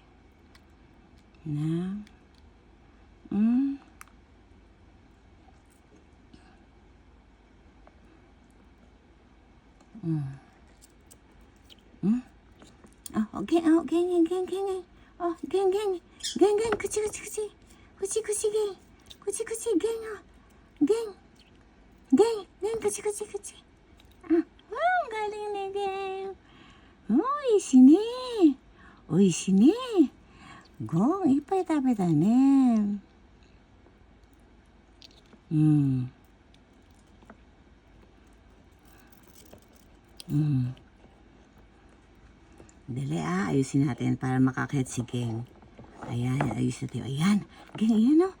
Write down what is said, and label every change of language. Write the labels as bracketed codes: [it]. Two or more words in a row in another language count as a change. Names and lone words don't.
[tl] Na? Oh, geng. Oh, geng. Kuchi, geng. Kuchi, geng, oh. Geng, kuchi. Ang galing ni Geng. [ja] おいしい ね. Gong, いっぱい たべた ね. [tl] Dali, ayusin natin para makakahit si Geng. Ayan, ayos natin. Ayan, Geng, ayan, oh.